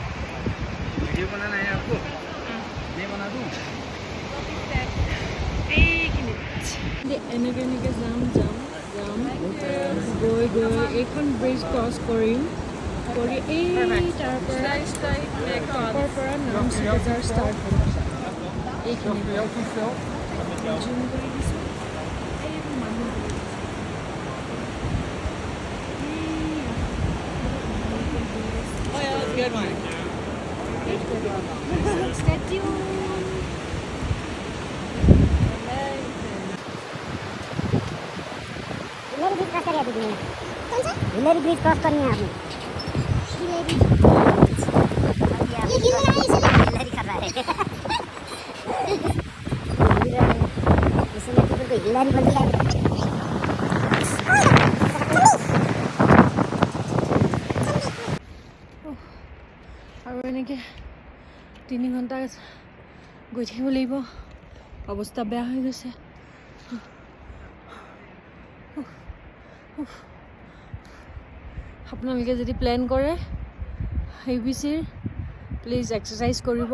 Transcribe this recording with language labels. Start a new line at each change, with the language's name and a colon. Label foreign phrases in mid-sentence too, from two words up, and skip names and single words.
Assamese: এনেকৈ যাম গৈ এইখন
English: bridge cross
Assamese: কৰিম, কৰি এই তাৰ পৰা নামচি বজাৰ ষ্টাৰ্ট হ'ব। এইখিনি জুম কৰি দিছোঁ।
English: Good one. Stay tuned.
Hindi: हिलेरी
English: bridge cross
Hindi: करिए दीदी। कौन सा? हिलेरी
English: bridge cross
Hindi: करनी है आपने। हिलेरी। ये हिल रहा है इसलिए हिलेरी कर रहा है। इसलिए तो कोई हिलेरी बोल दिया।
Assamese: আৰু এনেকৈ 3 ঘণ্টা গৈ থাকিব লাগিব। অৱস্থা বেয়া হৈ গৈছে। আপোনালোকে যদি প্লেন কৰে UBCৰ
English: please exercise
Assamese: কৰিব।